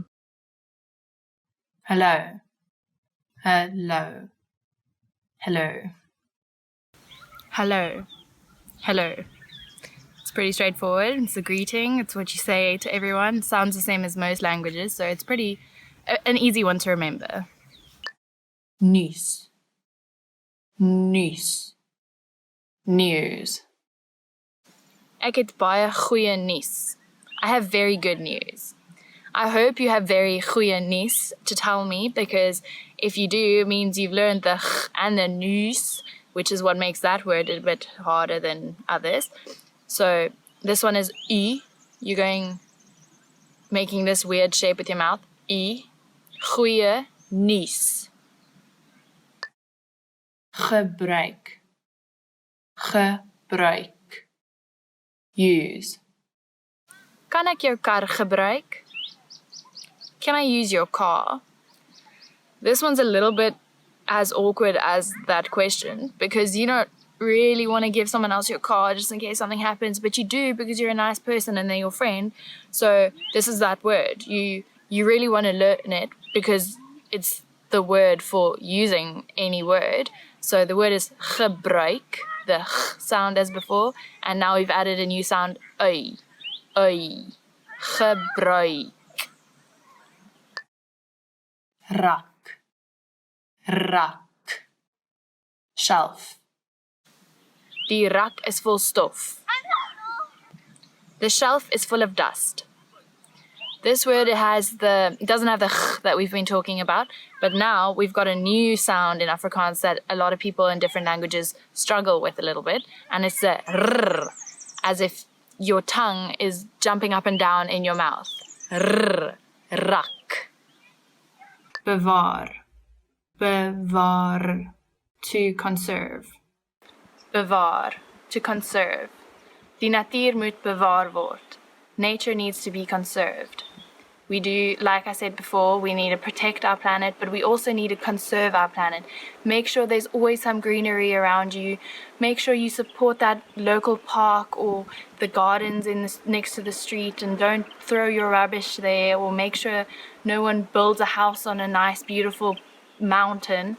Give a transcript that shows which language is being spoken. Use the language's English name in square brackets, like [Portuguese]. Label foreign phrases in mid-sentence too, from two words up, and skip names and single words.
[English] Hello. Hello. Hello. Hello. Hello. It's pretty straightforward. It's a greeting. It's what you say to everyone. It sounds the same as most languages, so it's an easy one to remember. [Afrikaans] Nuus. Nuus. [English] News. [Afrikaans] Ek het baie goeie nuus. [English] I have very good news. I hope you have very [Afrikaans] goeie nuus [English] to tell me, because if you do, it means you've learned the ch and the nuus, which is what makes that word a bit harder than others. So this one is I. You're making this weird shape with your mouth. I. [Afrikaans] Goeie nuus. Gebruik. Gebruik. [English] Use. [Afrikaans] Kan ek jou kar gebruik? [English] Can I use your car? This one's a little bit as awkward as that question, because you don't really want to give someone else your car just in case something happens, but you do because you're a nice person and they're your friend. So this is that word. You really want to learn it because it's the word for using any word. So the word is gebruik, the ch sound as before, and now we've added a new sound, [Afrikaans] ui. Ui. Gebruik. Rak. Rak. Shelf. Die rak is vol stof. [English] The shelf is full of dust. This word it doesn't have the ch that we've been talking about, but now we've got a new sound in Afrikaans that a lot of people in different languages struggle with a little bit, and it's the rrr, as if your tongue is jumping up and down in your mouth. [Afrikaans] Rrr, rak. Bewaar. Bewaar. [English] To conserve. Bewaar, to conserve. [Afrikaans] Die natuur moet bewaar word. [English] Nature needs to be conserved. We do, like I said before, we need to protect our planet, but we also need to conserve our planet. Make sure there's always some greenery around you. Make sure you support that local park or the gardens next to the street, and don't throw your rubbish there, or make sure no one builds a house on a nice, beautiful mountain.